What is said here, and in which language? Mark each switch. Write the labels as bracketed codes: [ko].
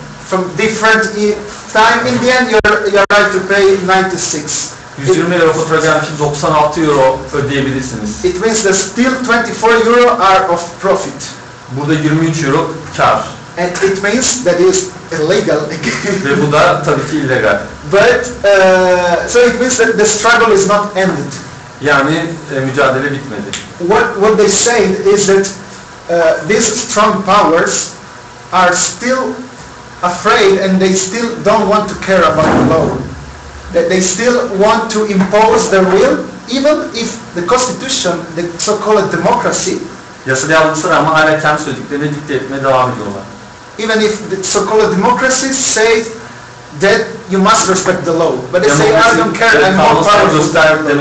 [en] from different time, in the end you're right to pay 96. [tr] 120 euro fatura gelmişim, 96 euro ödeyebilirsiniz. [en] It means that still 24 euro are of profit. [tr] Burada 23 euro kar. [en] And it means that is illegal. [tr] Ve bu da tabii ki illegal. [en] But so it means that the struggle is not ended. [tr] Yani mücadele bitmedi. [en] What they say is that these strong powers are still afraid and they still don't want to care about the law. That they still want to impose their will, even if the constitution, the so-called democracy, [tr] yasal yazmışlar ama hala kendi söylediklerini dikte etmeye devam ediyorlar. [en] even if the so-called democracy say that you must respect the law, but they say I don't care, I'm more powerful than